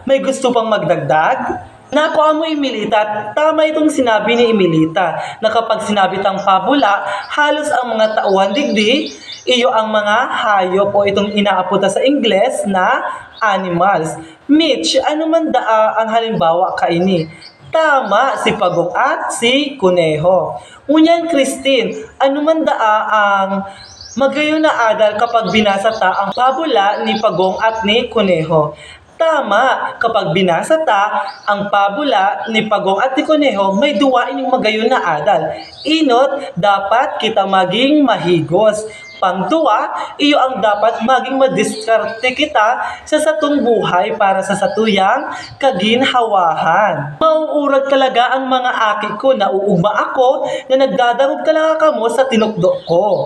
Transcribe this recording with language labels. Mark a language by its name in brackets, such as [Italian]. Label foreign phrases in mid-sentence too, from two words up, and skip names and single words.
[Filipino] May gusto pang magdagdag? [Bikol] Nako mo Emilita, tama itong sinabi ni Emilita na kapag sinabi tang pabula, halos ang mga tauhan digdi, iyo ang mga hayop o itong inaaputa sa Ingles na animals. Mitch, ano man daa ang halimbawa kaini? Tama, si Pagong at si Kuneho. Ngunyan, Christine, ano man daa ang magayon na adal kapag binasa ta ang pabula ni Pagong at ni Kuneho? Tama, kapag binasa ta ang pabula ni Pagong at ni Kuneho, may duwa ining magayon na adal. Inot, dapat kita maging mahigos. Pangduwa, iyo ang dapat maging madiskarte kita sa satong buhay para sa satuyang kaginhawahan. Mauurag talaga ang mga aki ko na uugma ako na nagdadarog talaga kamo sa tinukdo ko.